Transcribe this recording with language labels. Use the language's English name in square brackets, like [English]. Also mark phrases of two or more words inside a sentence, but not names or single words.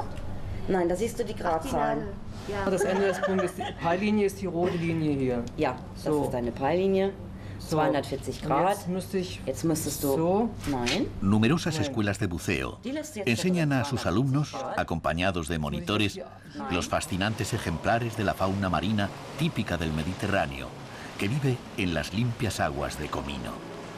[German] Nein, da siehst du die Gradzahlen. Ja. Das Ende des Punktes, die Peillinie ist die rote Linie hier. Ja, das So. ist deine Peillinie. So. 240 Und Grad. Jetzt müsstest du... So. Nein. [Spanish] Numerosas escuelas de buceo enseñan a sus alumnos, acompañados de monitores, los fascinantes ejemplares de la fauna marina típica del Mediterráneo, que vive en las limpias aguas de Comino.